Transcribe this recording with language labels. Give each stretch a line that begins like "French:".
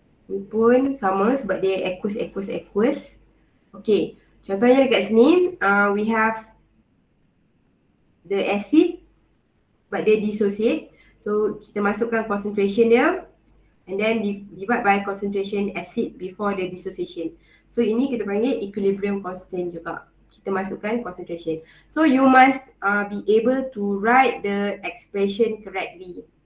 Malay: Ni pun sama sebab dia aqueous. Okay, contohnya dekat sini
English: we have the acid but
Malay: dia dissociate.
English: So
Malay: kita masukkan concentration dia
English: and then divide by concentration acid before the dissociation.
Malay: So ini kita panggil equilibrium constant juga. Kita masukkan concentration.
English: So you must be able to write the expression correctly.